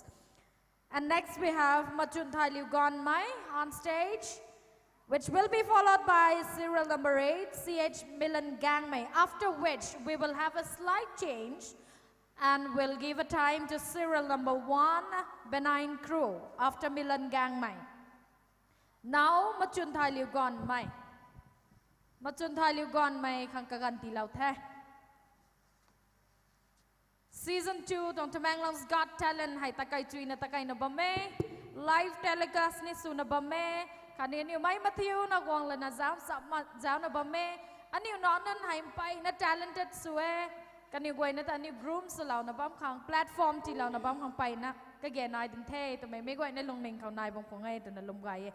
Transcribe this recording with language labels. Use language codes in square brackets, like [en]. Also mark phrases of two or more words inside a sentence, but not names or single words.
[en] And next we have Machun Thai Liu Gon Mai on stage, which will be followed by serial number 8, CH Milan Gang Mai, after which we will have a slight change and we'll give a time to serial number 1, Benign Crew, after Milan Gang Mai. Now, Machun Thai Liu Gon Mai. [nbu] Machun Thai Liu Gon Mai khang kaganti lau the. Season 2 tong Tamenglong's Got Talent hai takai chui na takai na bame. Live telecast ni su na bame. Kanini mai Matthew na gwang la na zam na bame. Ani unanan hai pai na talented suwe. Kani gwai na ta ni groom su lau na bam khang platform ti lau na bam khang pai na. Kage nai din the to mai gwai na lung ning khau nai bong khong ai to na lum gai.